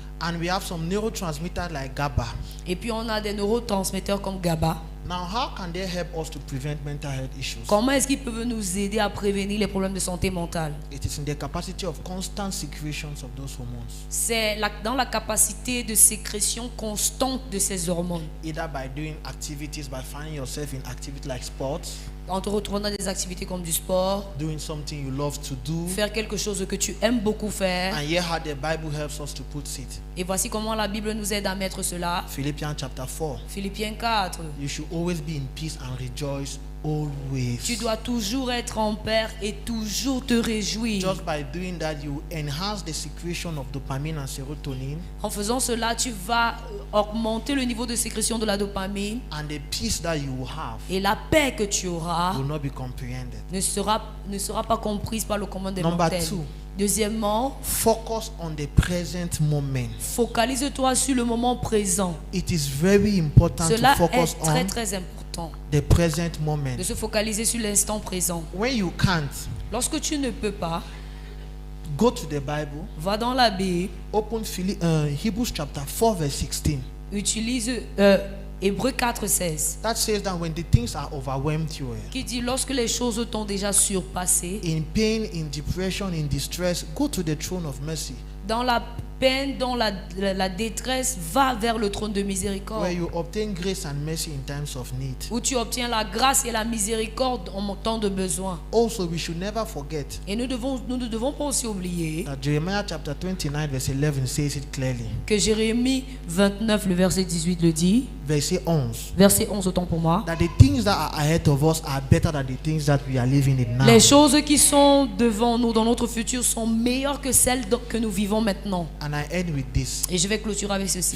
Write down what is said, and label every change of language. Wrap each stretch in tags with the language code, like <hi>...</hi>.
<en>and we have some neurotransmitters like GABA.</en> <fr>et puis on a des neurotransmetteurs comme GABA.</fr> <en>Now, how can they help us to prevent mental health issues?</en> <fr>Comment est-ce qu'ils peuvent nous aider à prévenir les problèmes de santé mentale?</fr> <en>It is in the capacity of constant secretions of those hormones,</en> <fr>C'est dans la capacité de sécrétion constante de ces hormones.</fr> <en>either by doing activities, by finding yourself in activities like sports,</en> <fr>en te retrouvant dans des activités comme du sport,</fr> <en>doing something you love to do.</en> <fr>faire quelque chose que tu aimes beaucoup faire.</fr> <en>And here how the Bible helps us to put it.</en> <fr>Et voici comment la Bible nous aide à mettre cela.</fr> <en>Philippians chapter 4.</en> <fr>Philippiens 4.</fr> <en>You should always be in peace and rejoice always.</en> <fr>Tu dois toujours être en paix et toujours te réjouir.</fr> <en>Just by doing that, you enhance the secretion of dopamine and serotonin,</en> <fr>En faisant cela, tu vas augmenter le niveau de sécrétion de la dopamine</fr> <en>and the peace that you will have</en> <fr>et la paix que tu auras</fr> <en>will not be comprehended.</en> <fr>ne sera pas comprise par le commun des</fr> <en>Number</en> <fr>mortels.</fr> <en>2.</en> <fr>Deuxièmement,</fr> <en>Focus on the present moment.</en> <fr>focalise-toi sur le moment présent.</fr> <en>It is very important</en> <fr>Cela</fr> <en>to focus</en> <fr>est très</fr> <en>on</en> <fr>très important</fr> <en>the present moment.</en> <fr>de se focaliser sur l'instant présent.</fr> <en>When you can't,</en> <fr>Lorsque tu ne peux pas,</fr> <en>go to the Bible,</en> <fr>va dans la Bible,</fr> <en>open Hebrews chapter 4 verse 16.</en> <fr>utilise Hébreux 4:16</fr> <en>That says that when the things are overwhelmed you,</en> <fr>qui dit lorsque les choses t'ont déjà surpassé,</fr> <en>in pain, in depression, in distress, go to the throne of mercy,</en> <fr>dans la peine, dans la détresse, va vers le trône de miséricorde</fr> <en>where you obtain grace and mercy in times of need.</en> <fr>où tu obtiens la grâce et la miséricorde en temps de besoin.</fr> <en>Also, we should never forget</en> <fr>Et nous ne devons pas aussi oublier</fr> <en>that Jeremiah chapter 29 verse 11 says it clearly.</en> <fr>que Jérémie 29, le verset 18 le dit, Verset 11. verset 11 autant pour moi.</fr> <en>That the things that are ahead of us are better than the things that we are living in now.</en> <fr>Les choses qui sont devant nous dans notre futur sont meilleures que celles que nous vivons maintenant.</fr> <en>And I end with this.</en> <fr>Et je vais clôturer avec ceci.</fr>